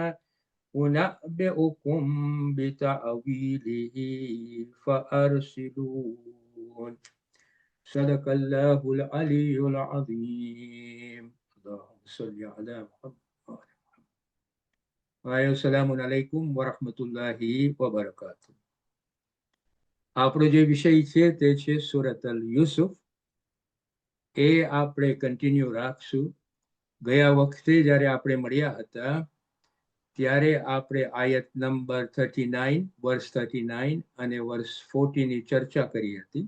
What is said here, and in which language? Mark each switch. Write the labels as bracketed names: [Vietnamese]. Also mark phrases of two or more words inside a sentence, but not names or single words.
[Arabic] أنبئكم بتأويله فأرسلون صدق الله العلي العظيم اللهم صل على محمد السلام عليكم ورحمة الله وبركاته. [Gujarati] આપણો જે વિષય છે તે છે સૂરત અલ યુસુફ. એ આપણે કન્ટિન્યુ રાખશું. ગયા વખતે જ્યારે આપણે મળ્યા હતા ત્યારે આપણે આયત નંબર 39 વર્ષ 39 અને વર્ષ 40 ની ચર્ચા કરી હતી.